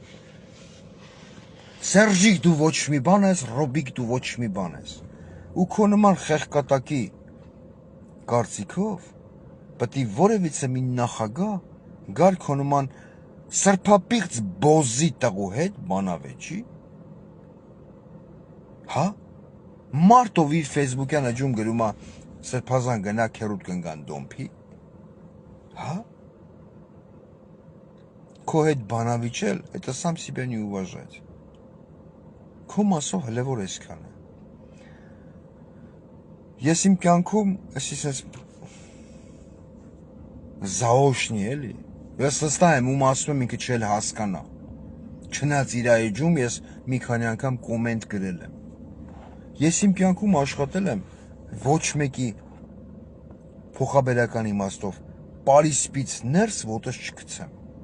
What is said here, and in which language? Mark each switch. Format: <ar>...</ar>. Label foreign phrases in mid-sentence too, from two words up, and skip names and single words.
<hy>Սերժիկ դու ոչ մի բան ես, Ռոբիկ դու ոչ մի բան ես, ու քո նման խեղկատակի կարծիքով, պտի որևիցե մի նախագահ գար քո նման սրբապիղծ բոզի տղու հետ բանավեճի, հա, մարդով իր ֆեյսբուքյան էջում գրում է սրբազան գնա քերուտ կնգան դոմփի, հա, քո հետ բանավիճել,</hy> <ru>это сам себя не уважать,</ru> <hy>քո մասով հլևոր այսքան է, ես իմ կյանքում, այսպես զաոշնի էլի, ես վստահ եմ, ում ասում եմ ինքը չել հասկանա, չնայած իր էջում ես մի քանի անգամ կոմենտ գրել եմ, ես իմ կյանքում աշխատել եմ ոչ մեկի փոխաբերական իմաստով Պարիսպից ներս ոտս չգցեմ,</hy>